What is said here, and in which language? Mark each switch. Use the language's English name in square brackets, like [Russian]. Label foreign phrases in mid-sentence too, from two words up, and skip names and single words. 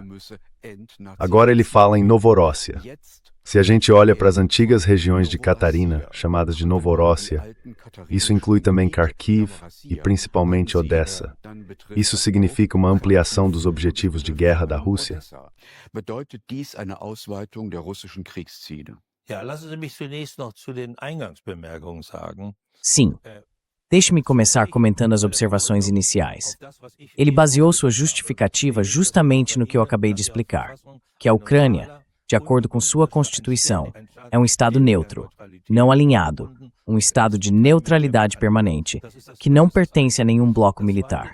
[Portuguese] Agora ele fala em Novorossia. Se a gente olha para as antigas regiões de Catarina, chamadas de Novorossia, isso inclui também Kharkiv e principalmente Odessa. Isso significa uma ampliação dos objetivos de guerra da Rússia? [German] Ja, lassen Sie mich zunächst noch zu den Eingangsbemerkungen sagen. [Portuguese] Sim. Deixe-me começar comentando as observações iniciais. Ele baseou sua justificativa justamente no que eu acabei de explicar, que a Ucrânia, de acordo com sua Constituição, é um Estado neutro, não alinhado, um Estado de neutralidade permanente, que não pertence a nenhum bloco militar.